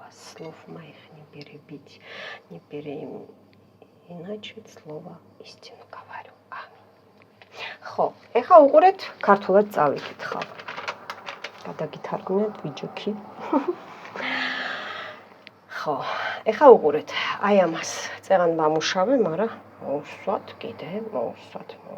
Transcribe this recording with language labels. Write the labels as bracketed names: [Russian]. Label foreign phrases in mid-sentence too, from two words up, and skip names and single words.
[Russian] Слов моих не перебить, иначе слово истину говорю. Аминь. [Georgian] ხო, ეხლა უყურეთ ქართულად წავიკითხავ. გადაგითარგმნეთ ვიჯოქი. ხო, ეხა უყურეთ, აი ამას წერან ვამუშავე, მაგრამ მოვსვათ კიდე, მოვსვათ.